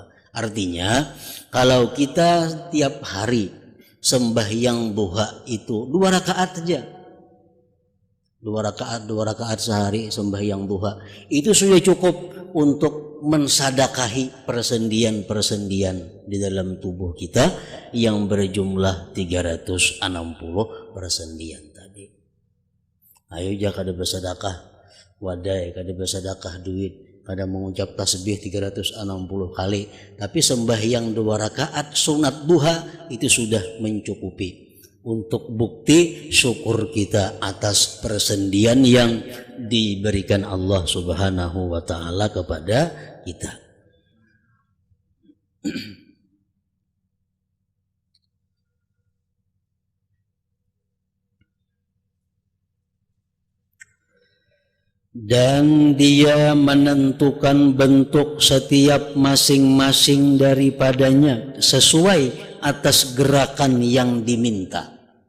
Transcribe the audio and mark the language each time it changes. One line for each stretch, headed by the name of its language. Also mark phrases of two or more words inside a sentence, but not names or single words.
Indonesian: Artinya kalau kita tiap hari sembahyang duha itu 2 rakaat saja, 2 rakaat sehari sembahyang duha, itu sudah cukup untuk mensadakahi persendian-persendian di dalam tubuh kita yang berjumlah 360 persendian tadi.
Banjar: Ayo jangan kada bersedekah wadai, kada bersedekah duit, kada mengucap tasbih 360 kali, tapi sembahyang 2 rakaat sunat duha itu sudah mencukupi untuk bukti syukur kita atas persendian yang diberikan Allah Subhanahu wa taala kepada kita.
Indonesian: Dan dia menentukan bentuk setiap masing-masing daripadanya sesuai atas gerakan yang diminta.